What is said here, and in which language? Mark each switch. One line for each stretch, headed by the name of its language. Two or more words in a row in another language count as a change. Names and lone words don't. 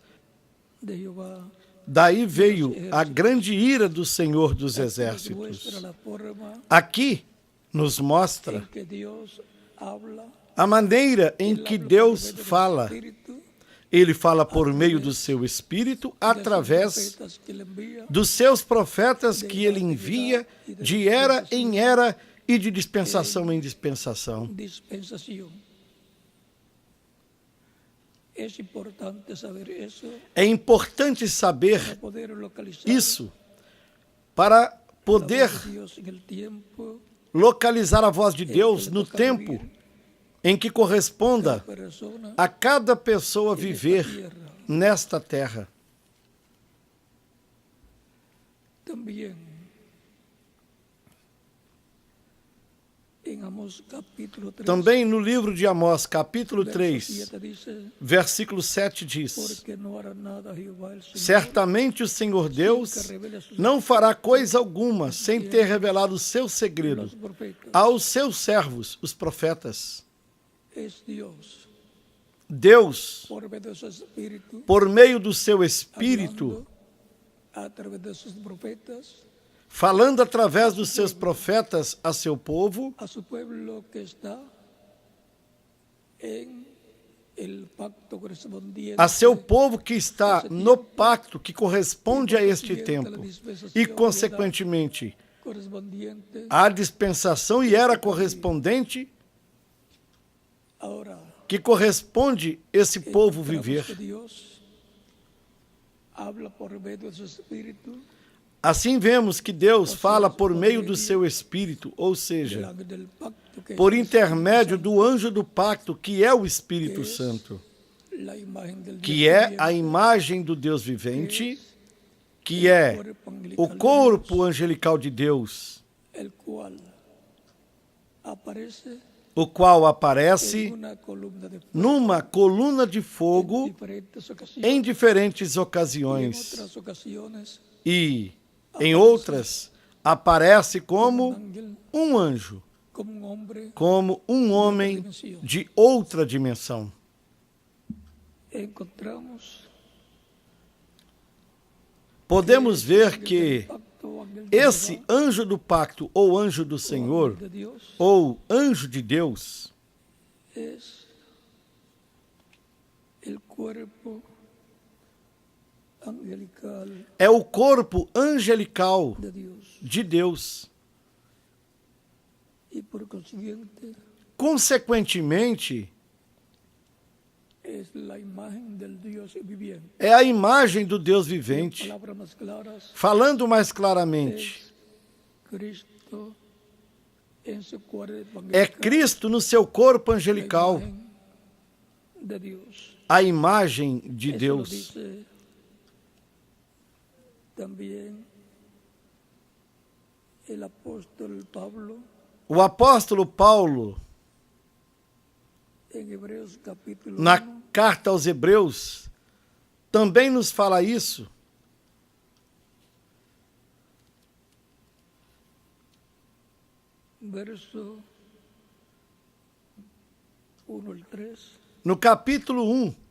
Spanish: de Jehová.
Portuguese: Daí veio a grande ira do Senhor dos Exércitos.
Spanish: Muestra la forma
Portuguese: Aqui nos mostra
Spanish: en que Dios habla.
Portuguese: a maneira em
Spanish: Él
Portuguese: que
Spanish: habla
Portuguese: Deus
Spanish: por medio del
Portuguese: fala.
Spanish: Espíritu,
Portuguese: Ele fala por meio do seu Espírito,
Spanish: de sus
Portuguese: através
Spanish: profetas que le envía,
Portuguese: dos seus profetas que ele envia de era em era e de dispensação em dispensação.
Spanish: dispensación. Es importante saber eso
Portuguese: É importante
Spanish: para
Portuguese: saber
Spanish: poder localizar
Portuguese: isso para
Spanish: la
Portuguese: poder
Spanish: voz de Dios en el tiempo
Portuguese: localizar a voz de
Spanish: en que
Portuguese: Deus
Spanish: le
Portuguese: no
Spanish: toca
Portuguese: tempo
Spanish: vivir
Portuguese: em que corresponda
Spanish: cada persona
Portuguese: a cada pessoa
Spanish: en esta
Portuguese: viver
Spanish: tierra.
Portuguese: nesta terra.
Spanish: También en Amós capítulo 3,
Portuguese: Também no livro de Amós, capítulo
Spanish: verso
Portuguese: 3,
Spanish: 7 dice:
Portuguese: versículo 7 diz:
Spanish: porque no hará nada Jehová el Señor,
Portuguese: Certamente o Senhor Deus não fará coisa alguma sem ter revelado o seu segredo
Spanish: los profetas.
Portuguese: aos seus servos, os profetas.
Spanish: Es Dios
Portuguese: Deus,
Spanish: por medio de su Espíritu,
Portuguese: por meio do seu Espírito,
Spanish: hablando a través de sus profetas
Portuguese: falando através dos seus profetas a seu povo,
Spanish: a su pueblo que está en el pacto correspondiente
Portuguese: a seu povo que está no pacto que corresponde a este tempo e, consequentemente,
Spanish: correspondiente
Portuguese: a dispensação e era correspondente
Spanish: ahora
Portuguese: que corresponde esse povo
Spanish: encontramos
Portuguese: viver.
Spanish: que Dios habla por medio de su Espíritu
Portuguese: Assim vemos que Deus fala por meio do seu Espírito, ou
Spanish: del
Portuguese: seja,
Spanish: ángel del pacto que
Portuguese: por
Spanish: es
Portuguese: intermédio do anjo do pacto, que é o Espírito Santo,
Spanish: la imagen del
Portuguese: que
Spanish: Dios
Portuguese: é
Spanish: viviente,
Portuguese: a imagem do Deus vivente, que
Spanish: el
Portuguese: é
Spanish: cuerpo angelical
Portuguese: o
Spanish: de
Portuguese: corpo
Spanish: Dios,
Portuguese: angelical de Deus,
Spanish: el cual aparece
Portuguese: o qual
Spanish: en
Portuguese: aparece
Spanish: una columna de fuego
Portuguese: numa coluna de
Spanish: en
Portuguese: fogo
Spanish: diferentes ocasiones,
Portuguese: em diferentes
Spanish: y en
Portuguese: ocasiões
Spanish: otras ocasiones
Portuguese: e, em outras, aparece como
Spanish: ángel,
Portuguese: um anjo,
Spanish: como un hombre.
Portuguese: como um homem de outra dimensão.
Spanish: Encontramos
Portuguese: Podemos ver que
Spanish: pacto, ángel de
Portuguese: esse
Spanish: Jehová,
Portuguese: anjo do pacto, ou anjo do
Spanish: o
Portuguese: Senhor,
Spanish: ángel de Dios,
Portuguese: ou anjo de Deus,
Spanish: es el cuerpo angelical
Portuguese: é o corpo angelical
Spanish: de Dios
Portuguese: de Deus.
Spanish: y por consiguiente
Portuguese: Consequentemente,
Spanish: es la imagen del Dios viviente.
Portuguese: é a imagem do Deus
Spanish: En
Portuguese: vivente.
Spanish: palabras más claras,
Portuguese: Falando mais claramente,
Spanish: es Cristo en su cuerpo
Portuguese: é
Spanish: angelical,
Portuguese: Cristo no seu corpo
Spanish: la
Portuguese: angelical,
Spanish: imagen de Dios.
Portuguese: a imagem de
Spanish: Eso lo
Portuguese: Deus.
Spanish: dice también el apóstol Pablo
Portuguese: O apóstolo Paulo,
Spanish: en Hebreos capítulo
Portuguese: na
Spanish: 1,
Portuguese: carta aos Hebreus, também nos fala isso.
Spanish: verso 1 al 3,
Portuguese: No capítulo 1,